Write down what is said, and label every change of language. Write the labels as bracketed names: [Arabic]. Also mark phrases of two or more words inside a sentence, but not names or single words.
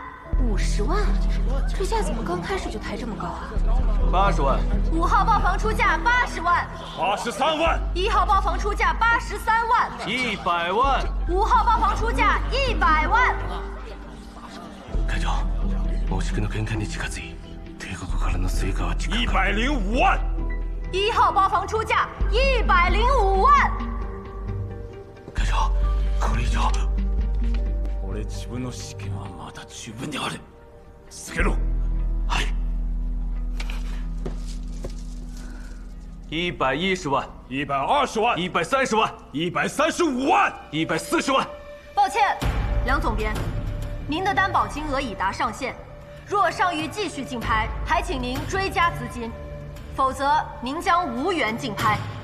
[Chinese] 50 万？这价怎么刚开始就抬这么高啊？80万。 5号包房出价80万。 83万。 1号包房出价83万。 100万。 5号包房出价100万。 [Japanese] 会長、大宿の見解に近づい、帝国からの成果は105万。 [Chinese] 1号包房出价105万。 [Japanese] 会長、これ以上。俺自分の資金はまだ十分にある。続けろ。はい。 [Chinese] 110 万。 120万。 130万。 135万。 140万。抱歉，梁总编，您的担保金额已达上限，若尚欲继续竞拍，还请您追加资金，否则您将无缘竞拍。